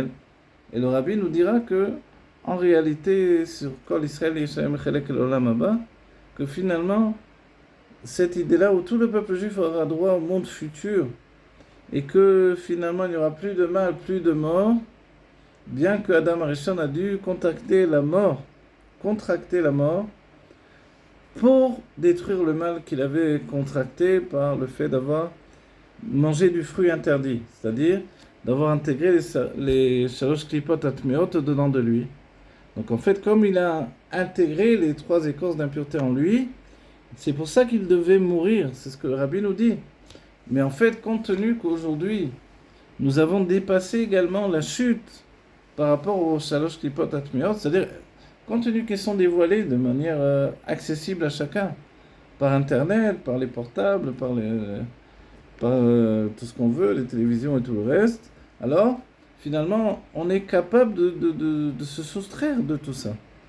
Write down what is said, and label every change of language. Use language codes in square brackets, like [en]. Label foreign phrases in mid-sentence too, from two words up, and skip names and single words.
[fr] Et le Rabbi nous dira que, en réalité, sur [he] כל ישראל יש להם חלק לעולם הבא, [fr] que finalement, cette idée-là où tout le peuple juif aura droit au monde futur et que finalement il n'y aura plus de mal, plus de mort, bien que Adam Arishon a dû contracter la mort pour détruire le mal qu'il avait contracté par le fait d'avoir mangé du fruit interdit, c'est-à-dire d'avoir intégré les [he] שלוש קליפות הטמאות [fr] dedans de lui. Donc en fait, comme il a intégré les 3 écorces d'impureté en lui, c'est pour ça qu'il devait mourir, c'est ce que le Rabbi nous dit. Mais en fait, compte tenu qu'aujourd'hui, nous avons dépassé également la chute par rapport aux [he] שלוש קליפות הטמאות, [fr] c'est-à-dire, compte tenu qu'elles sont dévoilées de manière accessible à chacun, par Internet, par les portables, par tout ce qu'on veut, les télévisions et tout le reste, alors, finalement, on est capable de se soustraire de tout ça.